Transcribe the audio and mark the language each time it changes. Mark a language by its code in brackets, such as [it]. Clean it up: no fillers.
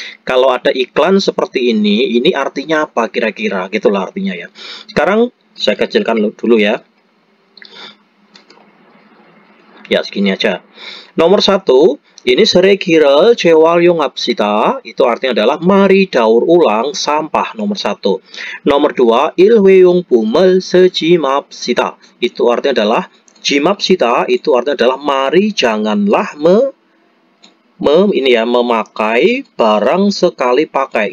[id] Kalau ada iklan seperti ini artinya apa kira-kira? Gitulah artinya ya. Sekarang saya kecilkan dulu ya. Ya, segini aja. [ko] Nomor 1, ini 쓰레기를 재활용합시다. [id] Itu artinya adalah mari daur ulang sampah nomor 1. [ko] Nomor 2, 일회용품을 쓰지 맙시다. [id] Itu artinya adalah jimapsita, itu artinya adalah mari janganlah memakai barang sekali pakai.